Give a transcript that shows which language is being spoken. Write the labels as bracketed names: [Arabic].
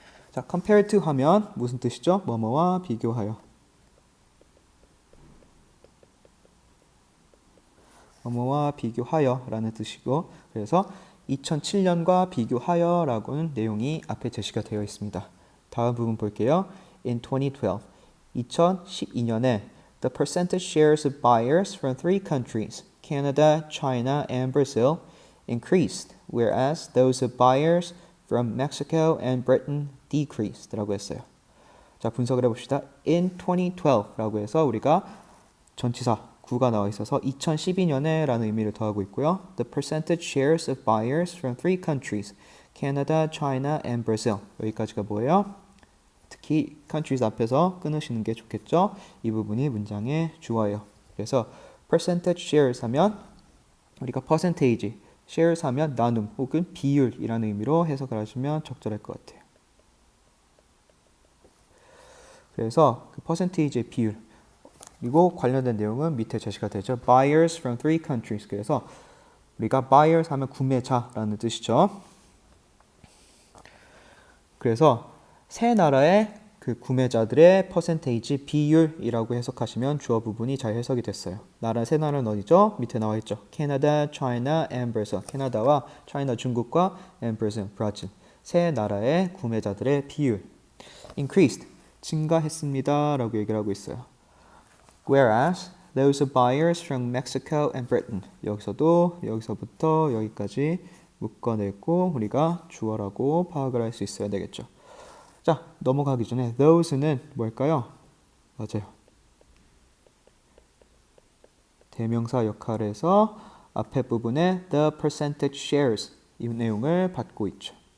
[Korean] 자, compare to 하면 무슨 뜻이죠? 뭐뭐와 비교하여. 뭐뭐와 비교하여라는 뜻이고, 그래서 2007년과 비교하여라고는 내용이 앞에 제시가 되어 있습니다. 다음 부분 볼게요. [English] In 2012, 2012년에 the percentage shares of buyers from three countries, Canada, China, and Brazil, increased, whereas those of buyers from Mexico and Britain decreased [Korean] 라고 했어요. 자, 분석을 해봅시다. In 2012라고 해서 우리가 전치사 구가 나와 있어서 2012년에 라는 의미를 더하고 있고요. [English] The percentage shares of buyers from three countries, Canada, China, and Brazil. [Korean] 여기까지가 뭐예요? key countries 앞에서 끊으시는 게 좋겠죠. 이 부분이 문장의 주어예요. 그래서 percentage shares 하면 우리가 percentage, shares 하면 나눔 혹은 비율이라는 의미로 해석을 하시면 적절할 것 같아요. 그래서 그 percentage의 비율 그리고 관련된 내용은 밑에 제시가 되죠. [English] Buyers from three countries. [Korean] 그래서 우리가 buyers 하면 구매자라는 뜻이죠. 그래서 세 나라의 그 구매자들의 퍼센테이지 비율이라고 해석하시면 주어 부분이 잘 해석이 됐어요. 세 나라는 어디죠? 밑에 나와 있죠. 캐나다, 차이나, and Brazil. 캐나다와 차이나, 중국과 and Brazil, 브라질. 세 나라의 구매자들의 비율. increased, 증가했습니다 라고 얘기를 하고 있어요. [English] Whereas those buyers from Mexico and Britain. [Korean] 여기서부터 여기까지 묶어내고 우리가 주어라고 파악을 할 수 있어야 되겠죠. 자, 넘어가기 전에 those는 뭘까요? 맞아요. 대명사 역할에서 앞에 부분에 [English] the percentage shares [Korean] 이 내용을 받고 있죠.